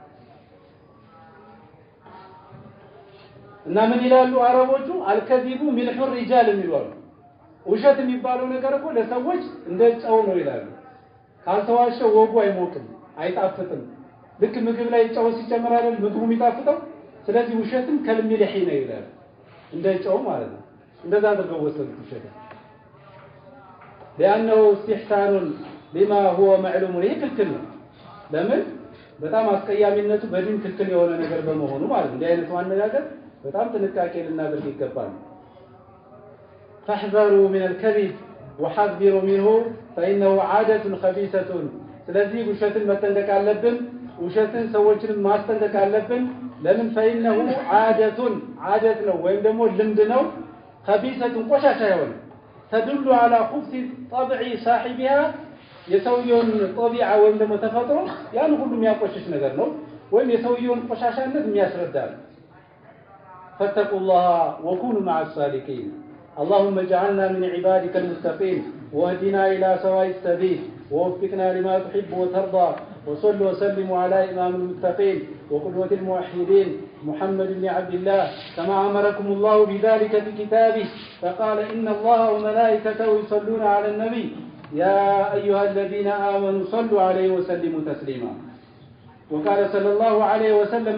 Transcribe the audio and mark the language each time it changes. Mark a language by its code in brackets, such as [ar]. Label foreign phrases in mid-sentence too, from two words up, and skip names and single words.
[am] እና ምን ይላሉ አረቦቹ [ar] الكذب ملح الرجال [am] የሚሏሉ ውሸት የሚባለው ነገር እኮ ለሰዎች እንደ ጨው ነው ይላሉ ካልተዋሸ ወጉ አይሞቅም አይጣፍጥም ልክ ምግብ ላይ ጨው ሲጨመር አይደል ምግቡ የሚጣፍጠው ስለዚህ ውሸትም ከልሚልሒ ነው ይላሉ እንደ ጨው ማለት ነው እንደዛ አድርገው ወሰዱት ውሸት [ar] لأنه استحسان بما هو معلوم [am] ይሄ ክልክል ነው ለምን በጣም አስቀያሚነቱ በዲን ክልክል የሆነ ነገር በመሆኑ ማለት ነው እንዲህ አይነቱ አነጋገር በጣም ጥንቃቄ ልናደርግ ይገባል [ar] فاحذروا من الكذب وحذروا منه فإنه عادة خبيثة [am] ስለዚህ ውሸትን መጠንቀቅ አለብን ውሸትን ሰዎችን ማስጠንቀቅ አለብን ለምን [ar] فإنه عادة [am] ነው ወይም ደግሞ ልምድ ነው خبيثة ቆሻሻ የሆነ [ar] تدل على خبث طبع صاحبها [am] የሰውየውን ጦቢዓ ወይም ደግሞ ተፈጥሮ ያን ሁሉ የሚያቆሽሽ ነገር ነው ወይም የሰውየውን ቆሻሻነት የሚያስረዳ [ar] فاتقوا الله وكونوا مع الصالحين اللهم اجعلنا من عبادك المتقين واهدنا إلى سواء السبيل ووفقنا لما تحب وترضى وصلوا وسلموا على إمام المتقين وقدوة الموحدين محمد بن عبد الله كما أمركم الله بذلك في كتابه فقال إن الله وملائكته يصلون على النبي يا أيها الذين آمنوا صلوا عليه وسلموا تسليما وقال صلى الله عليه وسلم